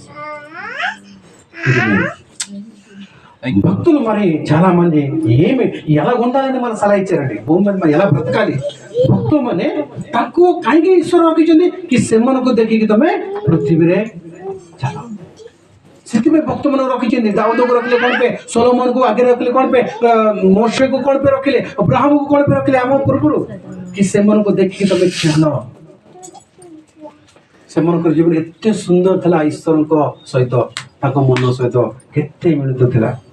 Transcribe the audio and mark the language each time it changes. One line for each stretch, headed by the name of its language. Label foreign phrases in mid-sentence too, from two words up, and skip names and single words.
Telugu: భక్తులు మరి చాలా మంది ఏమి ఎలా ఉండాలని మన సలహా ఇచ్చారండి భూమి మీద మనం ఎలా బ్రతకాలి భక్తులు
Odia: ମାନେ ତାକୁ କାହିଁକି ଈଶ୍ୱର ରଖିଛନ୍ତି କି ସେମାନଙ୍କୁ ଦେଖିକି ତମେ ପୃଥିବୀରେ ଚାଲ ସେଥିପାଇଁ ଭକ୍ତମାନଙ୍କୁ ରଖିଛନ୍ତି ଦାଉଦକୁ ରଖିଲେ କଣ ପାଇଁ ସୋଲୋମନକୁ ଆଗରେ ରଖିଲେ କଣ ପାଇଁ ମୋଶେକୁ କଣ ପାଇଁ ରଖିଲେ ଅବ୍ରାହମକୁ କଣ ପାଇଁ ରଖିଲେ ଆମ ପୂର୍ବରୁ କି ସେମାନଙ୍କୁ ଦେଖିକି ତମେ ଚାଲ ସେମାନଙ୍କର ଜୀବନ ଏତେ ସୁନ୍ଦର ଥିଲା ଈଶ୍ୱରଙ୍କ ସହିତ ତାଙ୍କ ମନ ସହିତ କେତେ ମିଳୁଥିଲା।